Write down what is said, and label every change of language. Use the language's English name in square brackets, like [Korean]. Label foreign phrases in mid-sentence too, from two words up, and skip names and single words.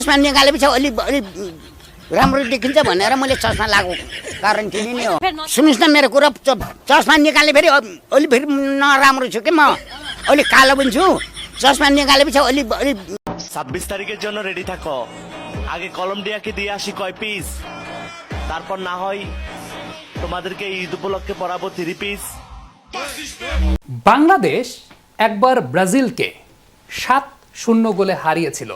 [Nepali] चस्मा निकालेपछि अलि अलि राम्रो देखिन्छ भनेर मैले चस्मा लगाएको कारण तिमी नै हो। सुन्नुहोस् न मेरो कुरा, चस्मा निकाले फेरि अलि फेरि नराम्रो छु कि म अलि कालो पनि छु। चस्मा निकालेपछि अलि अलि [Bangla] 26 তারিখের জন্য রেডি থাকো। আগে কলম্বিয়াকে দিয়ে আসি কয় পিস, তারপর না হয় তোমাদেরকে ঈদ উপলক্ষে পরাবো 3 পিস। বাংলাদেশ একবার ব্রাজিলকে 7-0 গোলে হারিয়েছিল।